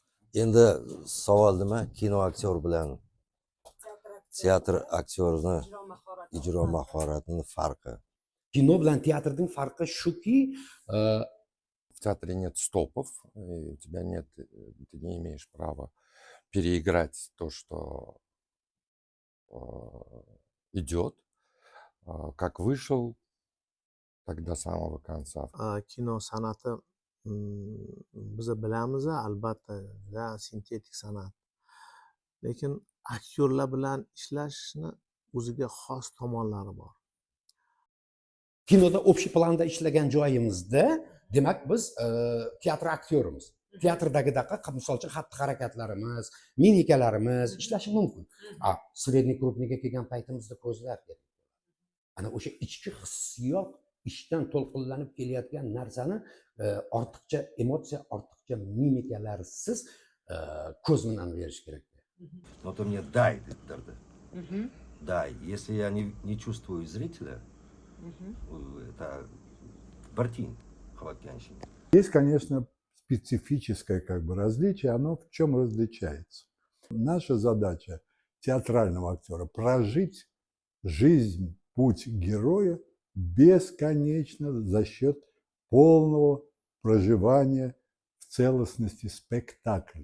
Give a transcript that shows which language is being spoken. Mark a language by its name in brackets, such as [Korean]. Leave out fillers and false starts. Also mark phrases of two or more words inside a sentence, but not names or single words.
[Uzbek] Endi savol nima? Kino aktyor bilan teatr aktyorini ijro mahoratining farqi. Kino bilan teatrning farqi shuki, [Russian] В театре нет стопов, и у тебя нет, ты не имеешь права переиграть то, что идет, как вышел, так до самого конца. [Uzbek] Kino san'ati biz bilamiz, albatta juda sintetik san'at. Lekin aktyorlar bilan ishlashni o'ziga xos tomonlari bor. kinoda общий planda ishlagan joyimizda, demak biz teatr aktyorimiz. Teatrdagidaqa misol uchun xatti harakatlarimiz, mimikalarimiz ishlashi mumkin. Sredniy krupniga kelgan paytimizda ko'zlar kerak. Ana o'sha ichki hissiyot ishdan to'lqinlanib kelayotgan narsani ortiqcha emotsiya, ortiqcha mimikalarsiz ko'z bilan berish kerak. [Russian] Но ты мне дай, дай. Если я не чувствую зрителя, это Бартин Хватянщин. Есть, конечно, специфическое различие. Оно в чем различается? Наша задача театрального актера прожить жизнь, путь героя бесконечно за счет полного проживания в целостности спектакля.